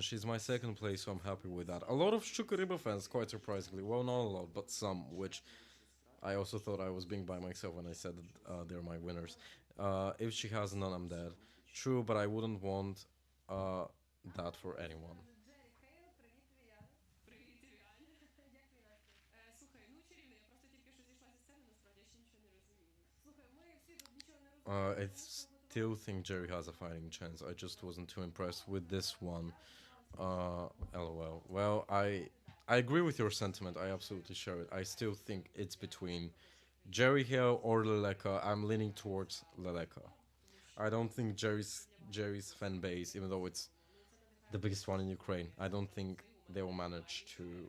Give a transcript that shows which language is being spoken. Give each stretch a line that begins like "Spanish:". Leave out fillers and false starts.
English: She's my second place, so I'm happy with that. A lot of Shtukariba fans, quite surprisingly. Well, not a lot, but some, which I also thought I was being by myself when I said that they're my winners. If she has none, I'm dead. True, but I wouldn't want that for anyone.
Ukrainian: Привіт, Іван. Як твій настрій? Слухай, ну чарівно, я просто тільки що зійшла зі сцени, насправді я ще нічого не розумію. Слухай, ми всі тут нічого не розуміємо.
English: I still think Jerry has a fighting chance. I just wasn't too impressed with this one. LOL. Well, I agree with your sentiment. I absolutely share it. I still think it's between Jerry Hill or Leleka. I'm leaning towards Leleka. I don't think Jerry's fan base, even though it's the biggest one in Ukraine, I don't think they will manage to.